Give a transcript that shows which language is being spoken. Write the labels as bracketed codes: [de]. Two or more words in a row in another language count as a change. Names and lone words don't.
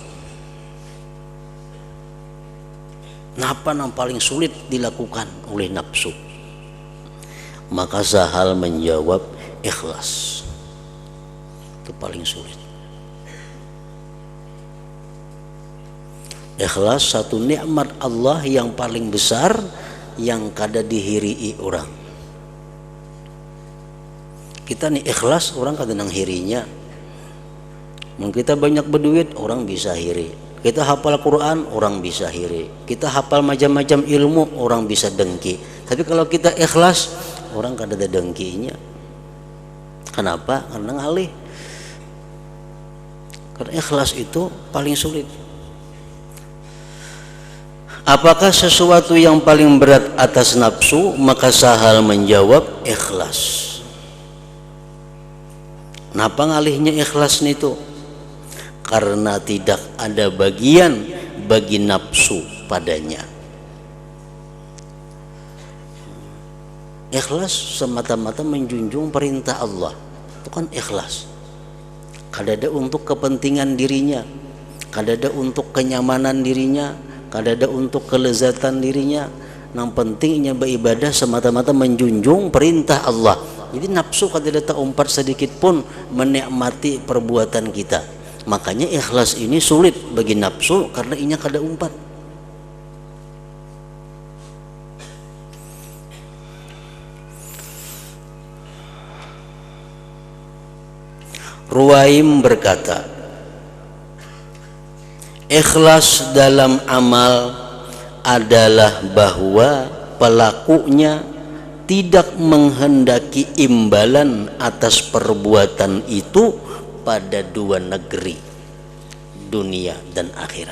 [id] Apa yang paling sulit dilakukan oleh nafsu? Maka Sahal menjawab, ikhlas. Itu paling sulit. Ikhlas satu nikmat Allah yang paling besar yang kada dihirii orang. [bjn] Kita nih ikhlas, orang kada nang hirinya. [id] Mungkin kita banyak berduit, orang bisa hiri. Kita hafal Quran, orang bisa hiri. Kita hafal macam-macam ilmu, orang bisa dengki. Tapi kalau kita ikhlas, orang kada ada dengkinya. Kenapa? Karena ngalih. Karena ikhlas itu paling sulit. Apakah sesuatu yang paling berat atas nafsu? Maka Sahal menjawab, ikhlas. Kenapa ngalihnya ikhlas itu? Karena tidak ada bagian bagi nafsu padanya. Ikhlas semata-mata menjunjung perintah Allah. Itu kan ikhlas. Kada ada untuk kepentingan dirinya, kada ada untuk kenyamanan dirinya, kada ada untuk kelezatan dirinya. Yang pentingnya beribadah semata-mata menjunjung perintah Allah. Jadi nafsu kada ada umpat sedikit pun menikmati perbuatan kita. Makanya ikhlas ini sulit bagi nafsu karena inya kada umpat. Ruwaim berkata, ikhlas dalam amal adalah bahwa pelakunya tidak menghendaki imbalan atas perbuatan itu pada dua negeri, dunia dan akhirat.